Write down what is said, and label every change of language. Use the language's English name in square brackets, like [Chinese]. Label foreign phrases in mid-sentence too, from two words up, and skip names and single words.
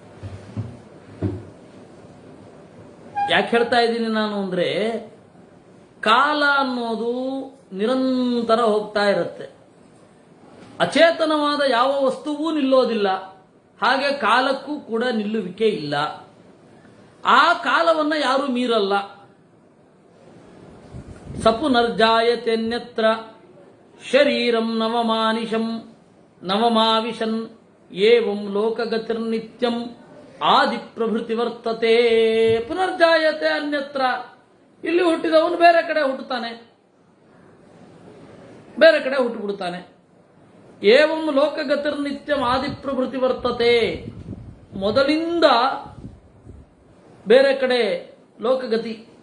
[Kannada] ಯಾಕೆ ಹೇಳ್ತಾ ಇದ್ದೀನಿ ನಾನು ಅಂದ್ರೆ, ಕಾಲ ಅನ್ನೋದು ನಿರಂತರ ಹೋಗ್ತಾ ಇರುತ್ತೆ. ಅಚೇತನವಾದ ಯಾವ ವಸ್ತುವೂ ನಿಲ್ಲೋದಿಲ್ಲ, ಹಾಗೆ ಕಾಲಕ್ಕೂ ಕೂಡ ನಿಲ್ಲುವಿಕೆ ಇಲ್ಲ. ಆ ಕಾಲವನ್ನ ಯಾರು ಮೀರಲ್ಲ. [Sanskrit] ಸಪುನರ್ಜಾಯತೆನ್ಯತ್ರ ಶರೀರಂ ನವಮಾನಿಶಂ ನವಮಾವಿಶನ್ ಏವಂ ಲೋಕಗತಿರ್ನಿತ್ಯಂ ಆದಿ ಪ್ರಭೃತಿ ವರ್ತತೆ. ಪುನರ್ಜಾಯತೆ ಅನ್ಯತ್ರ, [Kannada] ಇಲ್ಲಿ ಹುಟ್ಟಿದವನು ಬೇರೆ ಕಡೆ ಹುಟ್ಟುತ್ತಾನೆ, ಬೇರೆ ಕಡೆ ಹುಟ್ಟುಬಿಡುತ್ತಾನೆ. [Sanskrit] ಏವಂ ಲೋಕಗತಿರ್ನಿತ್ಯಂ ಆದಿ ಪ್ರಭೃತಿ ವರ್ತತೆ. [Kannada] ಮೊದಲಿಂದ ಬೇರೆ ಕಡೆ ಲೋಕಗತಿ.